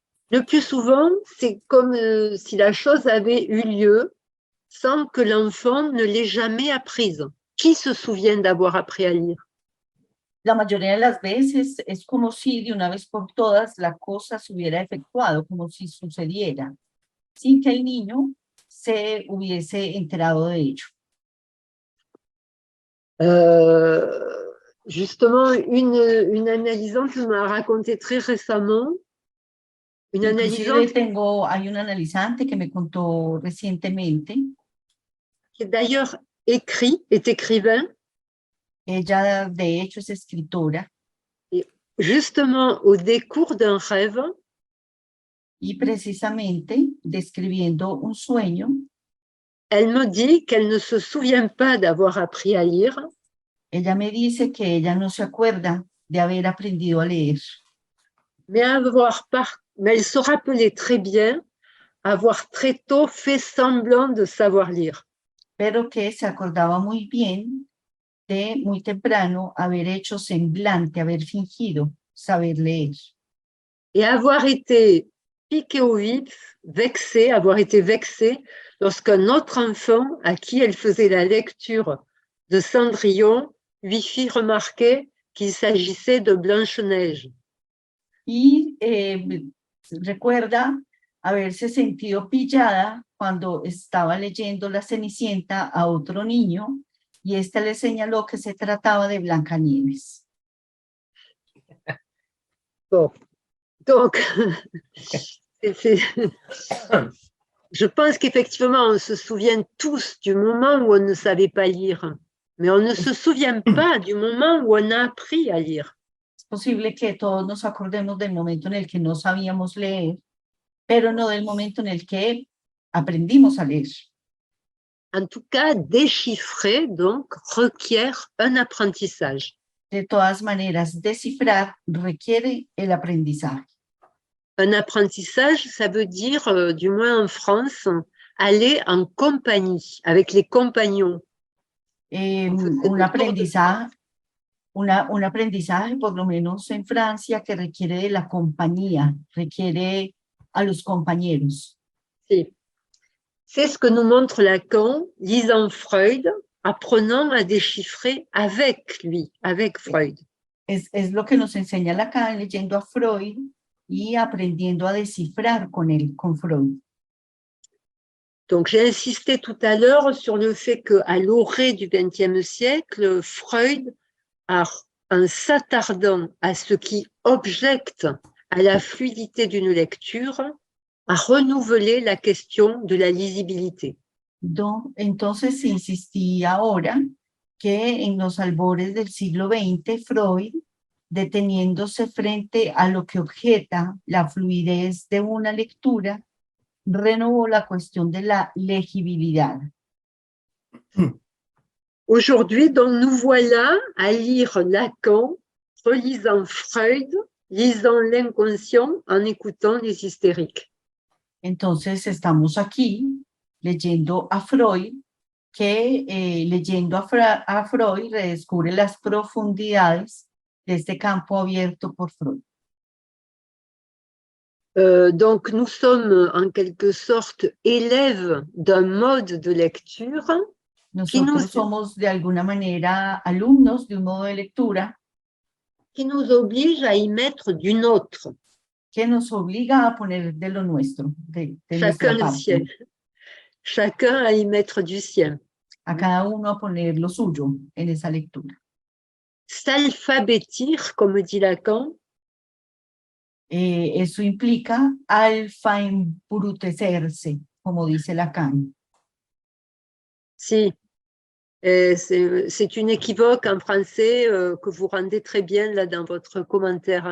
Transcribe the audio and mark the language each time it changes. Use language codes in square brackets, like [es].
[fr] Le plus souvent, c'est comme si la chose avait eu lieu sans que l'enfant ne l'ait jamais apprise. Qui se souvient d'avoir appris à lire? [es] La mayoría de las veces es como si de una vez por todas la cosa se hubiera efectuado, como si sucediera, sin que el niño se hubiese enterado de ello. [fr] Justement, une analysante m'a raconté très récemment. [es] Hay un analizante que me contó recientemente. [fr] Qui d'ailleurs est écrivain. [es] Ella, de hecho, es escritora [fr] Justement, au décours d'un rêve, [es] y precisamente describiendo un sueño, [fr] elle me dit qu'elle ne se souvient pas d'avoir appris à lire, [es] ella me dice que ella no se acuerda de haber aprendido a leer, [fr] mais elle se rappelait très bien avoir très tôt fait semblant de savoir lire. [es] pero que se acordaba muy bien de muy temprano haber hecho semblante, haber fingido saber leer. [fr] Et avoir été piquée au vif, avoir été vexée lorsqu'un autre enfant à qui elle faisait la lecture de Cendrillon lui fit remarquer qu'il s'agissait de Blanche-Neige. [es] Y recuerda haberse sentido pillada cuando estaba leyendo La Cenicienta a otro niño y éste le señaló que se trataba de Blancanieves. [fr] Bon, donc, je pense qu'effectivement, on se souvient tous du moment où on ne savait pas lire, mais on ne se souvient pas du moment où on a appris à lire. [es] Es posible que todos nos acordemos del momento en el que no sabíamos leer, pero no del momento en el que aprendimos a leer. [fr] En tout cas, déchiffrer, donc, requiert un apprentissage. [es] De todas maneras, descifrar requiere el aprendizaje. [fr] Un apprentissage, ça veut dire, du moins en France, aller en compagnie, avec les compagnons. [es] Un aprendizaje, un aprendizaje, por lo menos en Francia, que requiere de la compañía, requiere a los compañeros. Sí. [fr] C'est ce que nous montre Lacan, lisant Freud, apprenant à déchiffrer avec lui, avec Freud. [es] Es lo que nos enseña Lacan leyendo a Freud y aprendiendo a descifrar con él, con Freud. [fr] Donc, j'ai insisté tout à l'heure sur le fait qu'à l'orée du XXe siècle, Freud, en s'attardant à ce qui objecte à la fluidité d'une lecture, a renouvelé la question de la lisibilité. [es] Entonces, insistí ahora que en los albores del siglo XX, Freud, deteniéndose frente a lo que objeta la fluidez de una lectura, renovó la cuestión de la legibilidad. [fr] Aujourd'hui, donc, nous voilà à lire Lacan, relisant Freud, lisant l'inconscient en écoutant les hystériques. [es] Entonces, estamos aquí leyendo a Freud, que leyendo a Freud redescubre las profundidades de este campo abierto por Freud. [fr] Donc, nous sommes en quelque sorte élèves d'un mode de lecture. [es] Nosotros somos de alguna manera alumnos de un modo de lectura [fr] qui nous oblige à y mettre du nôtre. [es] Que nos obliga a poner de lo nuestro, de [fr] Chacun le sien. Chacun à y mettre du sien. [es] A cada uno a poner lo suyo en esa lectura. [fr] S'alphabétir, comme dit Lacan. [es] Eso implica alfaembrutecerse, como dice Lacan. [fr] Si, c'est une équivoque en français que vous rendez très bien là dans votre commentaire.